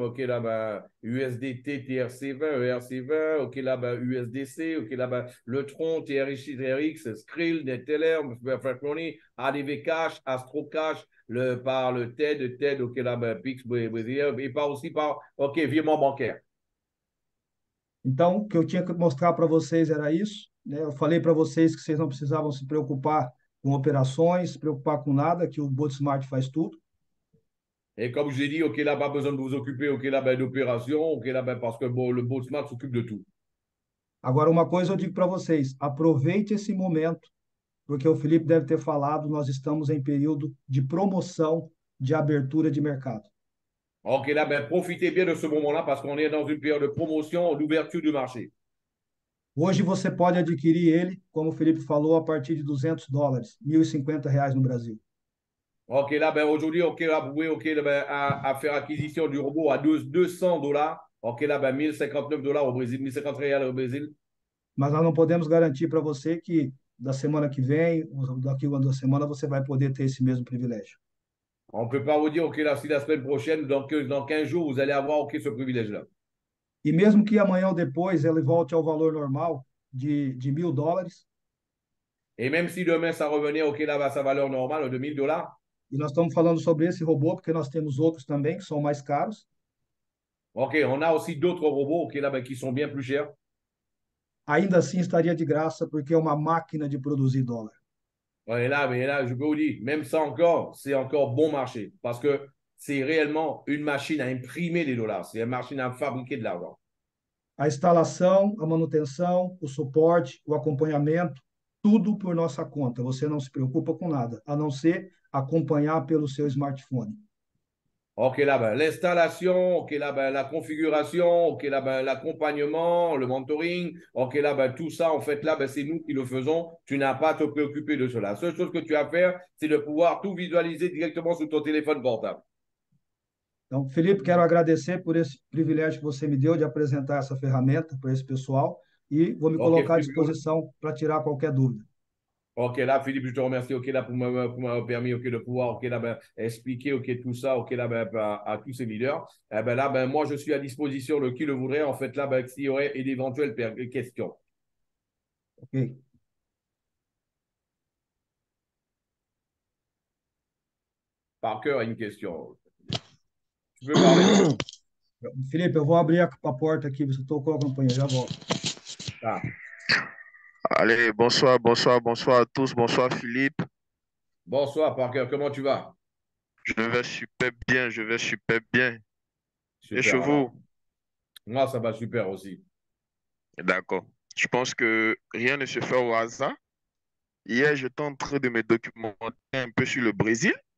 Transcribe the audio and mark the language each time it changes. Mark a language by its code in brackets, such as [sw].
[fr] OK, là, ben, USDT, TRC20, ERC20. OK, là, ben, USDC. OK, là, ben, le Tron, TRX, Skrill, Neteller, Fast Money, ADV Cash, Astro Cash, par le TED, OK, là, ben, Pix, et par aussi par, OK, virement bancaire. [pt] Então, o que eu tinha que mostrar para vocês era isso, né? Eu falei para vocês que vocês não precisavam se preocupar com operações, se preocupar com nada, que o Bot Smart faz tudo. [fr] Et comme je l'ai dit, OK, là, pas besoin de vous occuper, OK, là, ben, d'opération, OK, là, ben, parce que bon, le Boltzmann s'occupe de tout. [pt] Agora, uma coisa eu digo para vocês: aproveite esse momento, porque o Felipe deve ter falado, nós estamos em período de promoção de abertura de mercado. [fr] OK, là, ben, profitez bien de ce moment-là parce qu'on est dans une période de promotion, d'ouverture du marché. [pt] Hoje você pode adquirir ele, como o Felipe falou, a partir de US$ 200, R$ 1.050 no Brasil. [fr] OK, là, ben, aujourd'hui, OK, là, vous pouvez, OK, là, ben, à faire acquisition du robot à 200 $. OK, là, ben, $1.059 au Brésil, 1.050 reais au Brésil. [pt] Mas nós não podemos garantir para você que da semana que vem, ou daqui a 2 semanas, você vai poder ter esse mesmo privilégio. [fr] On ne peut pas vous dire, OK, là, si la semaine prochaine, dans 15 jours, vous allez avoir, OK, ce privilège-là. [pt] E mesmo que amanhã ou depois ele volte ao valor normal de US$ 1.000, [fr] Et même si demain, ça revenait, OK, là, à sa valeur normale de $1.000, [pt] e nós estamos falando sobre esse robô, porque nós temos outros também que são mais caros, [fr] OK, on a aussi d'autres robots, OK, là, ben, qui sont bien plus chers. [pt] ainda assim estaria de graça, porque é uma máquina de produzir dólar. [fr] Ouais, mais là, je peux vous dire, même ça encore, c'est encore bon marché parce que c'est réellement une machine à imprimer des dollars. C'est une machine à fabriquer de l'argent. [pt] A instalação, a manutenção, o suporte, o acompanhamento, tudo por nossa conta. Você não se preocupa com nada, a não ser acompanhar pelo seu smartphone. [fr] OK, là, ben, l'installation, OK, là, ben, la configuration, OK, là, ben, l'accompagnement, le mentoring, OK, là, ben, tout ça, en fait, là, ben, c'est nous qui le faisons. Tu n'as pas à te préoccuper de cela. La seule chose que tu as à faire, c'est de pouvoir tout visualiser directement sur ton téléphone portable. [pt] Então, Felipe, quero agradecer por esse privilégio que você me deu de apresentar essa ferramenta para esse pessoal e vou me [fr] OK, [pt] colocar à [fr] Philippe, [pt] disposição para tirar qualquer dúvida. [fr] OK, là, Philippe, je te remercie, OK, là, pour m'avoir permis, OK, de pouvoir, OK, là, ben, expliquer, OK, tout ça, OK, là, ben, à tous ces leaders. Eh ben, là, ben, moi, je suis à disposition de qui le voudrait, en fait, là, ben, s'il y aurait d'éventuelles questions. Ok? Parker a une question. Tu peux parler? [pt] Felipe, eu vou abrir a porta aqui, você tocou a campainha, já volto. Ah, [fr] Allez, bonsoir, bonsoir, bonsoir à tous. Bonsoir Philippe. bonsoir, Parker, comment tu vas? Je vais super bien, je vais super bien. Et chez Super, alors. vous? Moi, ça va super aussi. D'accord. Je pense que rien ne se fait au hasard. Hier, j'étais en train de me documenter un peu sur le Brésil.